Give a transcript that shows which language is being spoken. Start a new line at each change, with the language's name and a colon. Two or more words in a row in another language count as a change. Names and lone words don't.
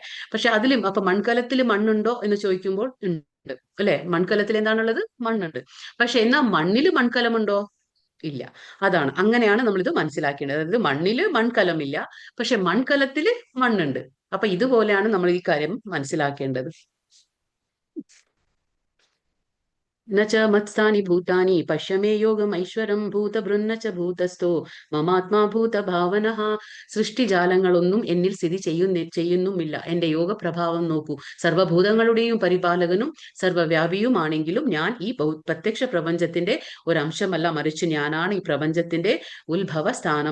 Malayalam: പക്ഷെ അതിലും അപ്പൊ മൺകലത്തിൽ മണ്ണുണ്ടോ എന്ന് ചോദിക്കുമ്പോൾ ഉണ്ട് അല്ലെ. മൺകലത്തിൽ എന്താണുള്ളത്? മണ്ണുണ്ട്. പക്ഷെ എന്നാ മണ്ണില് മൺകലമുണ്ടോ? ഇല്ല. അങ്ങനെയാണ് നമ്മളിത് മനസ്സിലാക്കേണ്ടത്. അതായത് മണ്ണില് മൺകലമില്ല, പക്ഷെ മൺകലത്തില് മണ്ണുണ്ട്. അപ്പൊ ഇതുപോലെയാണ് നമ്മൾ ഈ കാര്യം മനസ്സിലാക്കേണ്ടത്.
Sanskrit: न च मत्स्थानि भूतानि पश्य मे യോഗമൈശ്വരം ഭൂതഭൃന്ന ച ഭൂതസ്ഥോ മമാത്മാ ഭൂതഭാവനഃ.
Malayalam: സൃഷ്ടിജാലങ്ങളൊന്നും എന്നിൽ സ്ഥിതി ചെയ്യുന്നുമില്ല. എന്റെ യോഗ പ്രഭാവം നോക്കൂ. സർവ്വഭൂതങ്ങളുടെയും പരിപാലകനും സർവ്വവ്യാപിയുമാണെങ്കിലും ഞാൻ ഈ പ്രത്യക്ഷ പ്രപഞ്ചത്തിന്റെ ഒരംശമല്ല, മറിച്ച് ഞാനാണ് ഈ പ്രപഞ്ചത്തിന്റെ ഉത്ഭവ സ്ഥാനം.